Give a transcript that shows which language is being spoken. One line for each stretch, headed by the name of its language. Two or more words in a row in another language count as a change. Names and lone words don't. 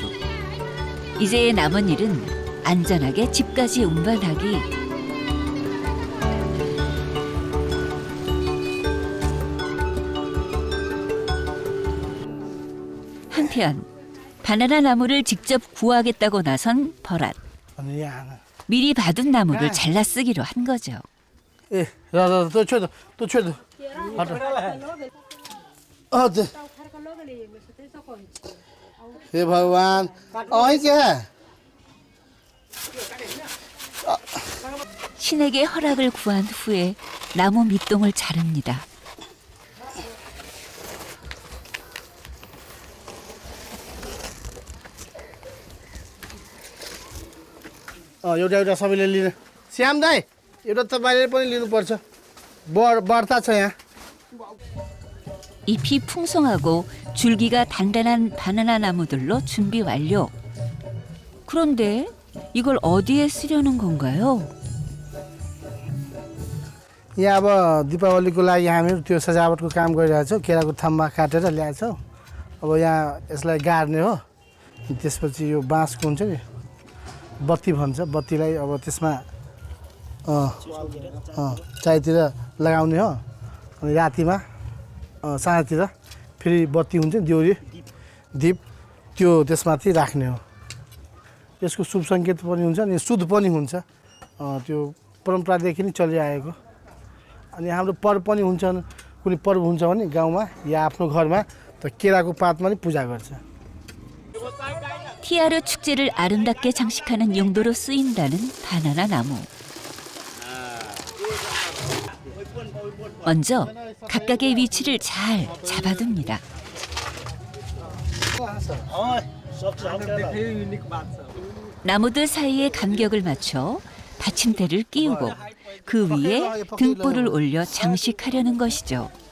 Korean: 이제 남은 일은 안전하게 집까지 운반하기. 한편 바나나 나무를 직접 구하겠다고 나선 버랏.
Nepali: अनि यहाँ
Korean: 미리 받은 나무를 잘라 쓰기로 한 거죠.
Hindi: ए तो छोड़ दो हट दे हे भगवान अहि क्या
Korean: 신에게 허락을 구한 후에 나무 밑동을 자릅니다.
Nepali: एउटा एउटा सबैले लिनु श्याम दाई एउटा तपाईँले पनि लिनुपर्छ बढ्ता छ यहाँ
Korean: 잎이 풍성하고 줄기가 단단한 바나나 나무들로 준비 완료. 그런데 이걸 어디에 쓰려는 건가요?
Nepali: यहाँ अब दीपावलीको लागि हामीहरू त्यो सजावटको काम गरिरहेछौँ केराको थम्बा काटेर ल्याएछौँ अब यहाँ यसलाई गाड्ने हो त्यसपछि यो बाँसको हुन्छ नि बत्ती भन्छ बत्तीलाई अब त्यसमा चाइतिर लगाउने हो अनि रातिमा साँझतिर फेरि बत्ती हुन्छ देउरी दीप त्यो त्यसमाथि राख्ने हो यसको शुभ सङ्केत पनि हुन्छ अनि शुद्ध पनि हुन्छ त्यो परम्परादेखि नै चलिआएको अनि हाम्रो पर्व पनि हुन्छ कुनै पर्व हुन्छ भने गाउँमा या आफ्नो घरमा त केराको पातमा नै पूजा गर्छ
Korean: 티아르 축제를 아름답게 장식하는 용도로 쓰인다는 바나나 나무. 먼저 각각의 위치를 잘 잡아둡니다. 나무들 사이에 간격을 맞춰 받침대를 끼우고 그 위에 등불을 올려 장식하려는 것이죠.